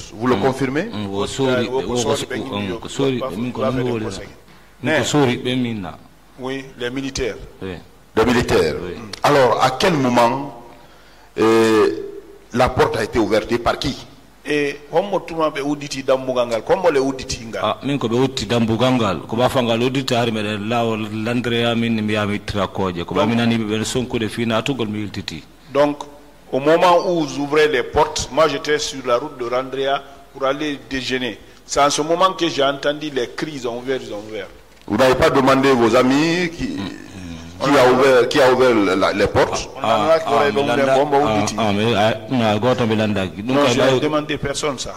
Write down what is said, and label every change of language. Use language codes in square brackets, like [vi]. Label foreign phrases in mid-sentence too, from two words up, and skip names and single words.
[fr] Vous le confirmez? Oui, les militaires. Oui. Les militaires. Oui. Alors, à quel moment la porte a été ouverte et par qui? Et comme [ff] be uditi dambugangal, [fr] comme le [ff] uditi nga. min ko ɓe wutti dambugalngal ko ɓafangal udditi har meɗen laawol landreya min mi yami trakoje ko ɓami nani ɓe sonkude fina atugol mi yiltiti. [fr] Donc, au moment où vous ouvrez les portes, moi j'étais sur la route de Randrea pour aller déjeuner. C'est en ce moment que j'ai entendu les cris, ils ont ouvert. Vous n'avez pas demandé vos amis qui a ouvert les portes? Non, je n'ai demandé personne ça.